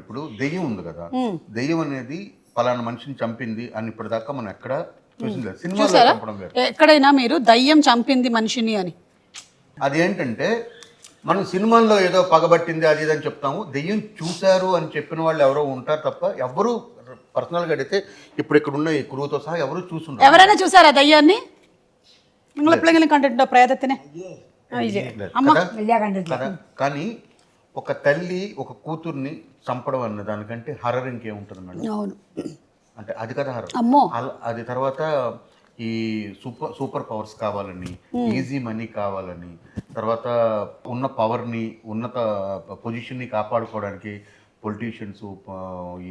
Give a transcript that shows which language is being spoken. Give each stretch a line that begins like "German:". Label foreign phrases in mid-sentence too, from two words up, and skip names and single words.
Telugu: ఇప్పుడు దెయ్యం ఉంది కదా, దెయ్యం అనేది పలానా మనిషిని చంపింది అని ఇప్పటిదాకా మనం ఎక్కడ చూసింది సినిమాలో చంపడం వేరు. ఎక్కడైనా మీరు దయ్యం చంపింది మనిషిని అని, అదేంటంటే మనం సినిమాల్లో ఏదో పగబట్టింది అది ఇది అని చెప్తాము. దెయ్యం చూశారు అని చెప్పిన వాళ్ళు ఎవరో ఉంటారు తప్ప ఎవరు పర్సనల్గా అడిగితే ఇప్పుడు ఇక్కడ ఉన్న ఈ క్రూతో సహా ఎవరు చూసుంటారు. ఎవరైనా చూసారా దయ్యాన్ని?
Malayalam: നിങ്ങൾ എപ്പോഴെങ്കിലും കണ്ടിട്ടുണ്ടോ പ്രേതത്തിനെ?
Telugu: కదా. కానీ ఒక తల్లి ఒక కూతుర్ని చంపడం అన్న దానికంటే హర్రర్ ఇంకేముంటుంది మేడం? అవును, అంటే అది కదా హర్రర్. అమ్మో, అది తర్వాత ఈ
English: super powers
Telugu: కావాలని,
English: easy money
Telugu: కావాలని, తర్వాత ఉన్న పవర్ని ఉన్నత పొజిషన్ని కాపాడుకోవడానికి పొలిటీషియన్స్ ఈ